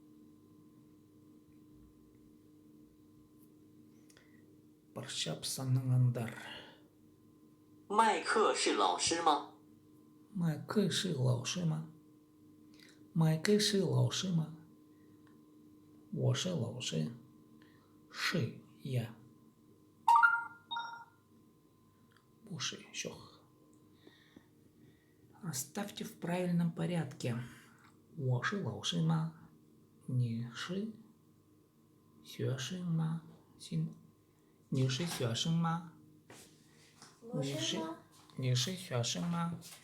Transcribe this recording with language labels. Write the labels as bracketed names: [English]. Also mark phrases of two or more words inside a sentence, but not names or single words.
[Chinese] 麦克是老师吗？麦克是老师吗？麦克是老师吗？我是老师。是呀。不是 еще. [Russian] Расставьте в правильном порядке. [Chinese] 我是老师吗？你是学生吗？你是学生吗？你是学生吗？